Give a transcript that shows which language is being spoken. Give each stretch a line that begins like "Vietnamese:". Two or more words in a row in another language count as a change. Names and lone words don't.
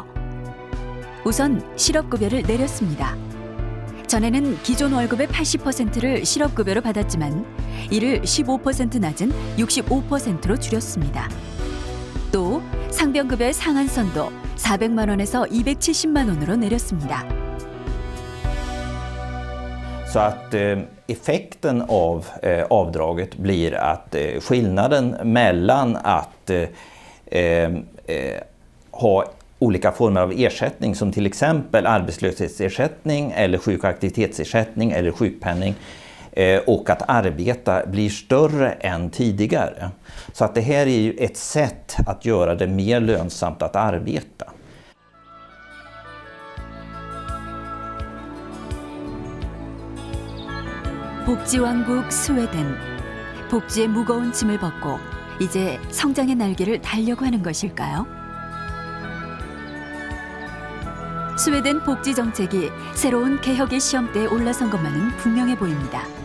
Korean: 우선 실업급여를 내렸습니다. 전에는 기존 월급의 80%를 실업급여로 받았지만 이를 15% 낮은 65%로 줄였습니다. 또 상병급여의 상한선도 400만 원에서 270만 원으로 내렸습니다.
Swedish: Så att effekten av avdraget blir att skillnaden mellan att ha olika former av ersättning som till exempel arbetslöshetsersättning eller sjuk- och aktivitetsersättning eller sjukpenning och att arbeta blir större än tidigare. Så att det här är ju ett sätt att göra det mer lönsamt att arbeta.
Korean: 복지왕국 스웨덴. 복지의 무거운 짐을 벗고 이제 성장의 날개를 달려고 하는 것일까요? 스웨덴 복지 정책이 새로운 개혁의 시험대에 올라선 것만은 분명해 보입니다.